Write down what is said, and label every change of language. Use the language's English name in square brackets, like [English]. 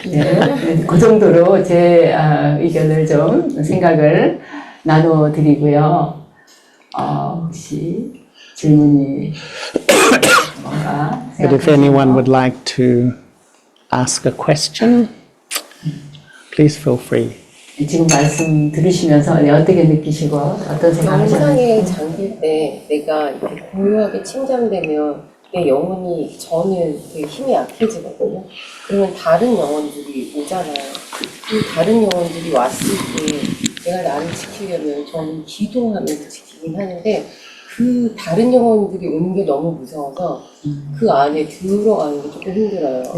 [Korean] 네, 그 정도로 제 의견을 좀 생각을 나눠드리고요. 혹시 질문이 뭔가 [English] But if anyone would like to ask a question, please feel free. [Korean] 지금 말씀 들으시면서 어떻게 느끼시고 어떤 생각하셨는지. 명상에 잠길 때 내가 이렇게 고요하게 침잠되면 내 영혼이 저는 되게 힘이 약해지거든요. 그러면 다른 영혼들이 오잖아요. 그 다른 영혼들이 왔을 때 내가 나를 지키려면 저는 기도하면서 지키긴 하는데 그 다른 영혼들이 오는 게 너무 무서워서 그 안에 들어가는 게 조금 힘들어요.